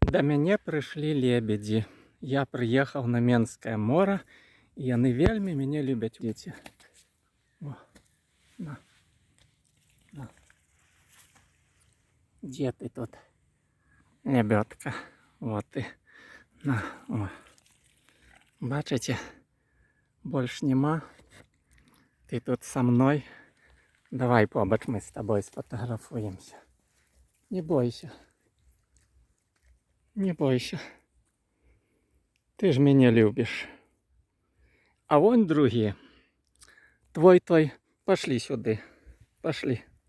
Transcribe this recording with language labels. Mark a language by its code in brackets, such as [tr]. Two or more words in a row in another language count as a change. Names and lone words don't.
[be] Да мяне прыйшлі лебедзі. Я прыехаў на Менскае мора, і яны вельмі мяне любяць, дзеці. О, на. На. Дзе ты тут, лебедка? Вот ты. На, о. Бачыце? Больш нема. [ru] Ты тут со мной. Давай побач мы с тобой сфотографуемся. Не бойся. Не бойся. Ты ж меня любишь. А вон другие. Твой. Пошли сюда. Пошли.